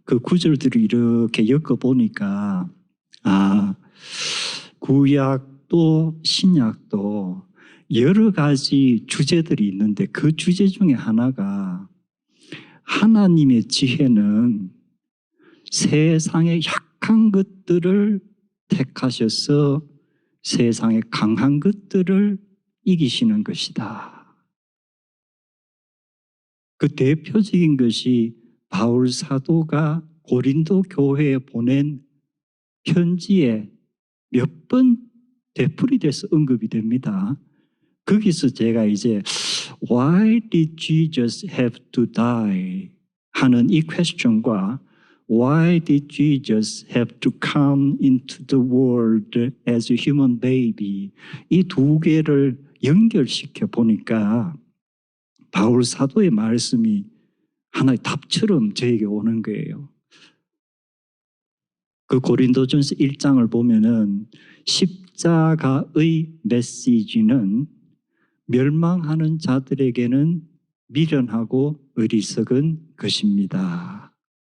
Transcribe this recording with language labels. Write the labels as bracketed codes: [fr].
[ko] 그 구절들을 이렇게 엮어보니까 구약도 신약도 여러 가지 주제들이 있는데 그 주제 중에 하나가 하나님의 지혜는 세상의 약한 것들을 택하셔서 세상의 강한 것들을 이기시는 것이다. 그 대표적인 것이 바울 사도가 고린도 교회에 보낸 편지에 몇 번 되풀이돼서 언급이 됩니다. 거기서 제가 이제 [en] Why did Jesus have to die? [ko] 하는 이 퀘스천과 [en] Why did Jesus have to come into the world as a human baby? [ko] 이 두 개를 연결시켜 보니까 바울 사도의 말씀이 하나의 답처럼 저에게 오는 거예요. 그 고린도전서 1장을 보면은 십자가의 메시지는 멸망하는 자들에게는 미련하고 어리석은 것입니다.